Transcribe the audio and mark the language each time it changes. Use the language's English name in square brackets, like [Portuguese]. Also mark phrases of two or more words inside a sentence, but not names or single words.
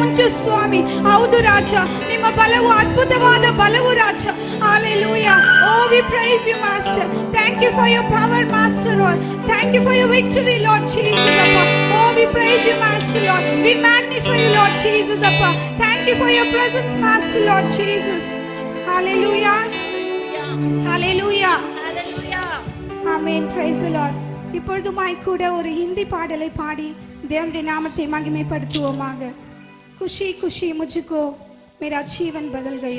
[Kannada] ಸ್ವಾಮಿ. ಹೌದು ರಾಜ, ನಿಮ್ಮ ಬಲವು ಅದ್ಭುತವಾದ ಬಲವು ರಾಜ. [English] Hallelujah. Oh, we praise you, Master. Thank you for your power, Master Lord. Thank you for your victory, Lord Jesus. Appa. Oh, we praise you, Master Lord. We magnify you, Lord Jesus. Appa. Thank you for your presence, Master Lord Jesus. Hallelujah. Hallelujah. Amen. Praise the Lord. [Tamil] இப்பொழுதுமாய் கூட ஒரு ஹிந்தி பாடலை பாடி தேவனுடைய நாமத்தை மகிமைப்படுத்துவோமாக. [Hindi] खुशी खुशी मुझको मेरा जीवन बदल गया.